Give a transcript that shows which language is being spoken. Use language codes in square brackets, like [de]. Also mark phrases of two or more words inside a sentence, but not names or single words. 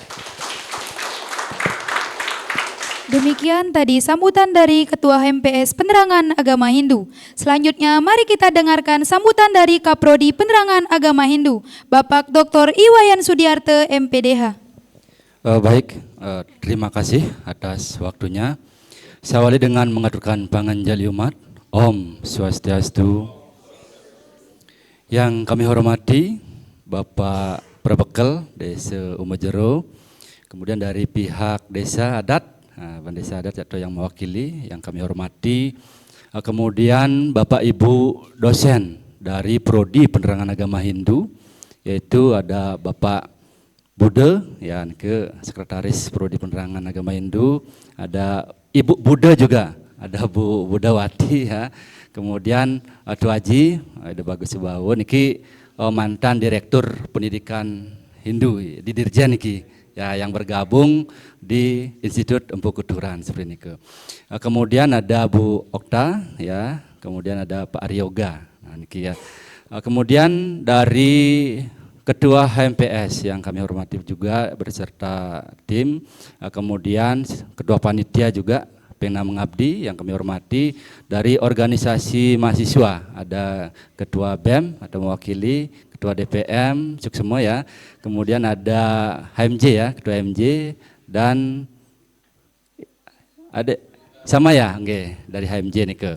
[id] Demikian tadi sambutan dari Ketua HMPS Penerangan Agama Hindu. Selanjutnya mari kita dengarkan sambutan dari Kaprodi Penerangan Agama Hindu, Bapak Dr. Iwayan Sudiarte, MPDH. Terima kasih atas waktunya. Saya awali dengan mengaturkan panganjali umat. [sa] Om Swastiastu. [id] Yang kami hormati Bapak Prabekel Desa Umajero, kemudian dari pihak desa adat, Desa adat atau yang mewakili yang kami hormati, kemudian Bapak Ibu dosen dari Prodi Penerangan Agama Hindu, yaitu ada Bapak Bude, Sekretaris Prodi Penerangan Agama Hindu, ada Ibu Bude juga, ada Bu Budawati ya. Kemudian Tu Haji, ada Bagus Subao niki mantan Direktur Pendidikan Hindu di Dirjen niki ya, yang bergabung di Institut Empu Kuturan seperti ini. Kemudian ada Bu Okta ya, kemudian ada Pak Aryoga. Nah, niki ya. Kemudian dari Ketua HMPS yang kami hormati juga beserta tim, kemudian Ketua Panitia juga Pena Mengabdi yang kami hormati, dari organisasi mahasiswa ada Ketua BEM atau mewakili, Ketua DPM, cuk semua ya, kemudian ada HMJ ya, Ketua HMJ, dan ada sama ya, okay, dari HMJ nih ke.